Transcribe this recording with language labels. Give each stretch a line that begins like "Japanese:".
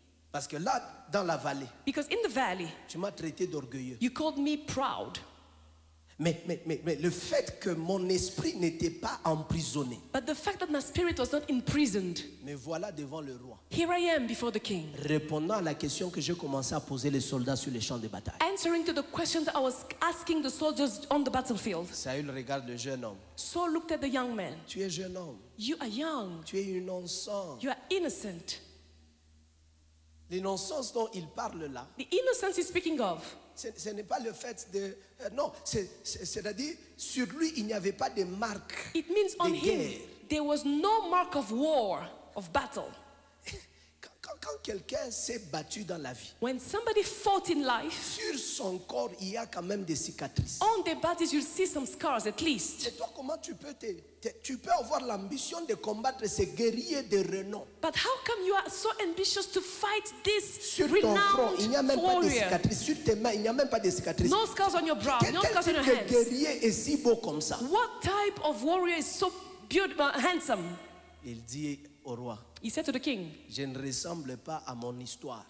French: Parce que là, dans la vallée,
English: because in the valley
French: tu m'as traité d'orgueilleux.
English: you called me proud.
French: Mais le fait que mon esprit n'était pas emprisonné,
English: But the fact that my spirit was not imprisoned,
French: me voilà devant le roi,
English: here I am before the king,
French: répondant à la question que j'ai commencé à poser les soldats sur les champs de bataille.
English: answering to the question that I was asking the soldiers on the battlefield.
French: Saül regarde le jeune homme.
English: Saul looked at the young man.
French: Tu es jeune homme,
English: You are young.
French: tu es innocent.
English: You are innocent.
French: L'innocence dont il parle là,
English: The innocence he's speaking of,
French: ce n'est pas le fait de... non, c'est-à-dire, sur lui, il n'y avait pas de marque
English: it means on
French: de
English: him
French: guerre.
English: there was no mark of war, of battle.
French: Quand quelqu'un s'est battu dans la vie,
English: When somebody fought in life,
French: sur son corps, il y a quand même des cicatrices.
English: on their bodies you'll see some scars at least.
French: Et toi, comment tu peux avoir l'ambition de combattre ces guerriers de renom?
English: But how come you are so ambitious to fight this
French: Sur ton front, il n'y a même
English: renowned
French: pas de
English: warrior?
French: cicatrices. Sur tes mains, il n'y a même pas de cicatrices.
English: No scars on your brow,
French: Quel
English: no scars on
French: type
English: your
French: de
English: hands.
French: guerrier est si beau comme ça?
English: What type of warrior is so beautiful, handsome?
French: Il dit au roi,
English: He said to the king,
French: je ne ressemble pas à mon histoire.